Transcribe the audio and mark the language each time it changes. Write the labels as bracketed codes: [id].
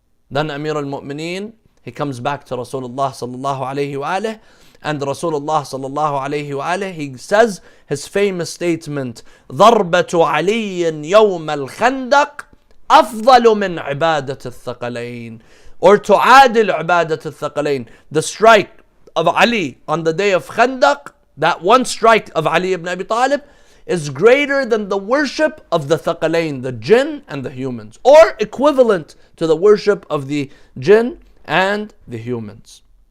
[en] Then Amir al-Mu'mineen, he comes back to Rasulullah sallallahu alayhi wa alihi, and Rasulullah sallallahu alayhi wa alihi, he says his famous statement, [ar] ضربة علي يوم الخندق أفضل من عبادة الثقلين. [en] Or [ar] تعادل عبادة الثقلين. [en] The strike of Ali on the day of Khandaq, that one strike of Ali ibn Abi Talib, is greater than the worship of the thaqalain, the jinn and the humans, or equivalent to the worship of the jinn and the humans.